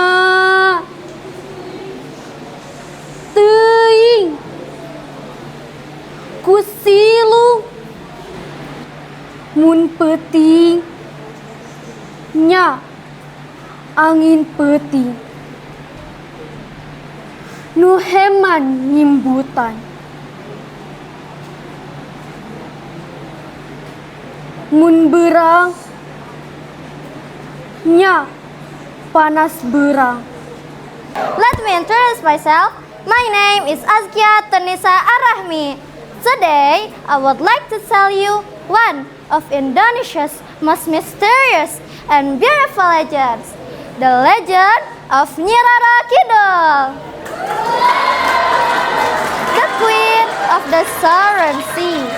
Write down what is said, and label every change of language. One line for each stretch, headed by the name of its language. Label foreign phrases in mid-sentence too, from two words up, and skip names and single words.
Sundanese: teuing kusilu mun peuting nya angin peuting nu heman nyimbutan mun berang nya panas berang.
English: Let me introduce myself. My name is Azkia Tanisa Arahmi. Today, I would like to tell you one of Indonesia's most mysterious and beautiful legends, the legend of Nyi Roro Kidul, the Queen of the Southern Sea.